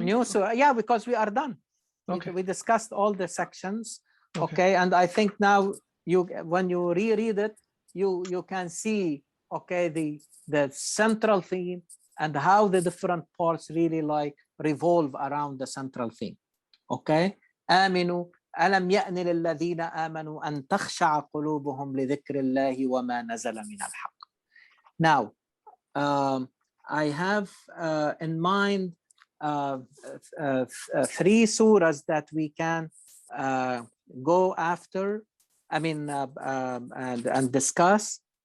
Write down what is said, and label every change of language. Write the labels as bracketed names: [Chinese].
[English] New surah, yeah, because we are done. Okay. We discussed all the sections. Okay, and I think now when you reread it, you can see, okay, the central theme and how the different parts really like revolve around the central theme. Okay, [Arabic] آمنوا ألم يأن للذين آمنوا أن تخشع قلوبهم لذكر الله وما نزل من الحق. [English] Now, I have in mind 3 surahs that we can go after, I mean, and discuss.